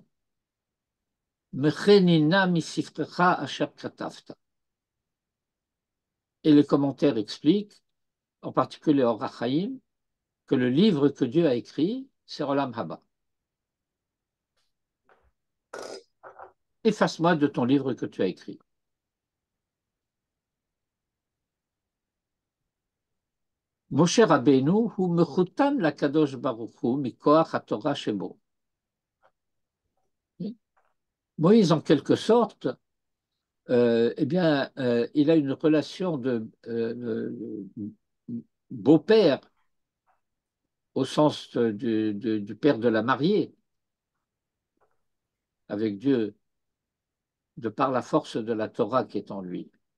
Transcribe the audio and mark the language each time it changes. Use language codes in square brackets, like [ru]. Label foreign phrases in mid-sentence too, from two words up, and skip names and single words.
[he] מחני נא מספרך אשר כתבת. [fr] Et les commentaires expliquent, en particulier au Rachaim, que le livre que Dieu a écrit, c'est [he] עולם הבא. [fr] Efface-moi de ton livre que tu as écrit. [he] משה רבינו הוא מחותן לקדוש ברוך הוא מכוח התורה שבו. [fr] Moïse, en quelque sorte, il a une relation de beau-père au sens du père de la mariée avec Dieu, de par la force de la Torah qui est en lui.